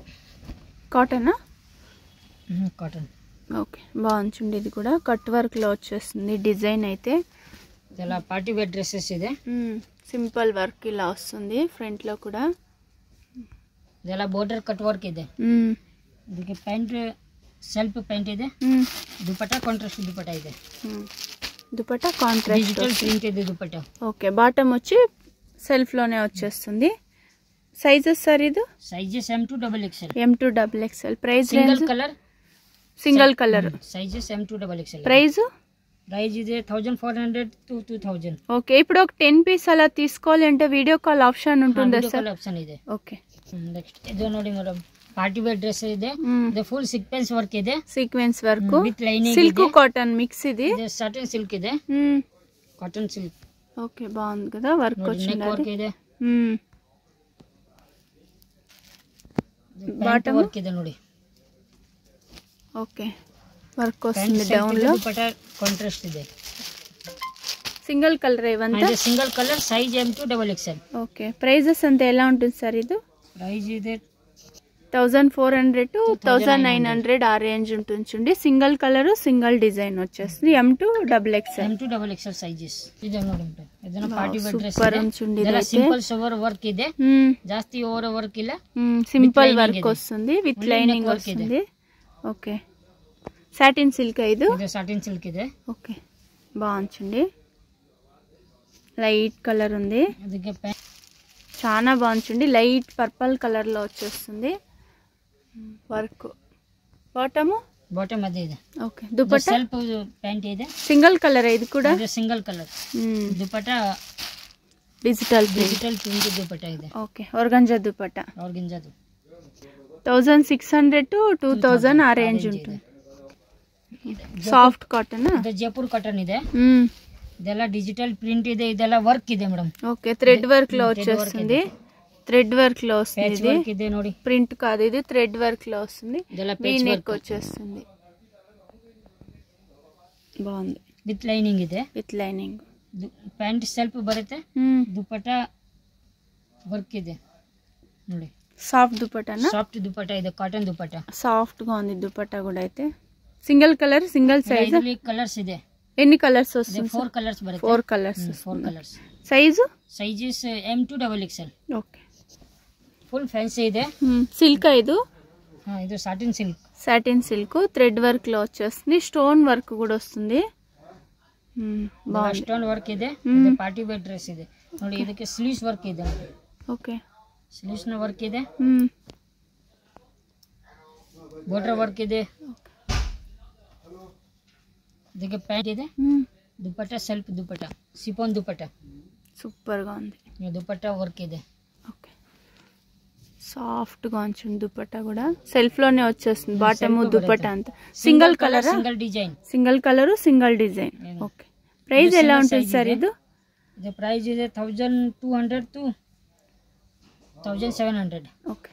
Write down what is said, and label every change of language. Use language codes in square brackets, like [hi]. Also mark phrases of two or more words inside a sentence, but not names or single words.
[te] కాటనా? కాటన్. ఓకే, బాగుంది చూడండి. ఇది కూడా [en] cut work [te] లో వచ్చేస్తుంది డిజైన్ అయితే. ఇలా [en] party wear dresses [te] ಇದೆ. [en] simple work [te] ఇలా వస్తుంది ఫ్రంట్ లో కూడా. [kn] ఇలా [en] border cut work [kn] ಇದೆ. ಇದಕ್ಕೆ [en] pant self pant [kn] ಇದೆ. ದುಪಟ್ಟಾ ಕಾಂಟ್ರಾಸ್ಟ್ ದುಪಟ್ಟಾ ಇದೆ. [te] దుపట్టా కాంట్రాస్ట్ [en] digital print ಇದೆ దుపట్టా. [te] ఓకే, బాటమ్ వచ్చి సెల్ఫ్ లోనే వచ్చేస్తుంది. సైజెస్ సార్ ఇది? [en] sizes M2 XXL. M2 XXL. ప్రైస్ single color. single color. sizes M2 XXL. ప్రైస్ [te] ఇది 1400 to 2000. ఓకే, ఇప్పుడు ఒక 10 పీస్ అలా తీసుకోవాలి అంటే [en] video call option [te] ఉంటుందా సార్? [en] call option [kn] ಇದೆ. [te] ఓకే. నెక్స్ట్ ఇది ನೋಡಿ మేడం, [en] party wear dress [te] ಇದೆ. [en] ఇది full sequence work ಇದೆ. sequence work with lining, silk cotton mix ఇది. ఇది satin silk ಇದೆ. cotton silk. [te] ఓకే, బాగుంది కదా వర్క్ వచ్చింది. [kn] వర్క్ ಇದೆ. బాటమ్ వర్క్ ಇದೆ ನೋಡಿ. [te] ఓకే, వర్క్ వస్తుంది డౌన్ లో. [kn] దుపట్టా కాంట్రాస్ట్ ಇದೆ. [en] single color [te] ఇవంతా? ఇది [en] single color, size M2 XXL. [te] ఓకే, ప్రైజెస్ అంతా ఎలా ఉంటుంది సార్ ఇది? ప్రైస్ ఇది 1400 to 1900 ఆ రేంజ్ ఉంటుంది చూడండి. [en] single color, single design వచ్చేస్తుంది. M2 XXL [kn] సైజెస్. ఇది ನೋಡಿ ಇದನ್ನ [en] party wear dress [te] సూపర్ ఉంటుంది. [kn] ಇದೆಲ್ಲ [en] simple sover work [kn] ಇದೆ. ಜಾಸ್ತಿ [en] over work [kn] ಇಲ್ಲ. [en] simple work [te] వస్తుంది, [en] with lining [te] వస్తుంది. [en] okay, satin silk ఇది? [kn] ఇది [en] satin silk [kn] ಇದೆ. [te] ఓకే, బాగుంది. [en] light color [te] ఉంది, [kn] ಅದಕ್ಕೆ [te] చాలా బాగుంది. [en] light purple color [te] లో వచ్చేస్తుంది వర్క్. బాటమ్ [kn] అదే ಇದೆ. [te] ఓకే, దుపట్టా [en] self pant [kn] ಇದೆ. [en] single color [te] ఇది కూడా? ఇది [en] single color. [te] దుపట్టా [kn] డిజిటల్ ప్రింట్ దుపట్టా ಇದೆ. [te] ఓకే, ఆర్గంజా దుపట్టా. ఆర్గంజాది 1600 to 2000 ఆ రేంజ్ ఉంటుంది. [en] soft cotton. [kn] ಇದು ಜೈಪುರ್ ಕಾಟನ್ ಇದೆ. ಇದೆಲ್ಲ [en] digital print [kn] ಇದೆ. ಇದೆಲ್ಲ ವರ್ಕ್ ಇದೆ ಮೇಡಮ್. [te] ఓకే, [en] thread work [te] లో వచ్చేస్తుంది. [en] thread work [te] లో వస్తుంది. [kn] ಇದೆ ನೋಡಿ, [te] ప్రింట్ కాదు ఇది, [en] thread work [te] లో వస్తుంది. నెక్ వచ్చేస్తుంది. బాగుంది, [en] with lining [kn] ಇದೆ. [en] with lining. pant self [kn] ಬರುತ್ತೆ. ದುಪಟ್ಟಾ ವರ್ಕ್ ಇದೆ ನೋಡಿ. [te] సాఫ్ట్ దుపట్టానా? [kn] సాఫ్ట్ దుపట్టా ಇದೆ, కాటన్ దుపట్టా. [te] సాఫ్ట్ గా ఉంది దుపట్టా కూడా అయితే. [en] single color, single size. [kn] కలర్స్ ಇದೆ. [te] ఎన్ని కలర్స్ వస్తుంది? [kn] 4 కలర్స్ బರುತ್ತೆ. [te] 4 కలర్స్. 4 కలర్స్. సైజెస్ M2 XXL. ఓకే, [en] full fancy [kn] ಇದೆ. [te] సిల్క్ ఇది? ఇది [en] satin silk. satin silk, thread work [te] లో వచ్చేస్తుంది. [en] stone work [te] కూడా వస్తుంది. [en] stone work [kn] ಇದೆ. ಇದು [en] party wear dress [kn] ಇದೆ ನೋಡಿ. ಇದಕ್ಕೆ [en] sleeves work [kn] ಇದೆ. ಓಕೆ, ಸ್ಲೀವ್ಸ್ ನ ವರ್ಕ್ ಇದೆ. [en] border work [kn] ಇದೆ. ಇದಕ್ಕೆ ಪ್ಯಾಂಟ್ ಇದೆ. ದುಪಟ್ಟಾ ಸೆಲ್ಫ್ ದುಪಟ್ಟಾ, ಸಿಫಾನ್ ದುಪಟ್ಟಾ. [te] సూపర్ గా ఉంది. [kn] దుపట్టా వర్క్ ಇದೆ. [te] ఓకే, సాఫ్ట్ గా ఉంది దుపట్టా కూడా. సెల్ఫ్ లోనే వచ్చేస్తుంది బాటమ్ దుపట్టా అంతా. [en] single color, single design. single color, single design. okay, price [te] ఎలా ఉంటుంది సార్ ఇది? [kn] ఇది ప్రైస్ ಇದೆ 1200 to 1700. [te] ఓకే,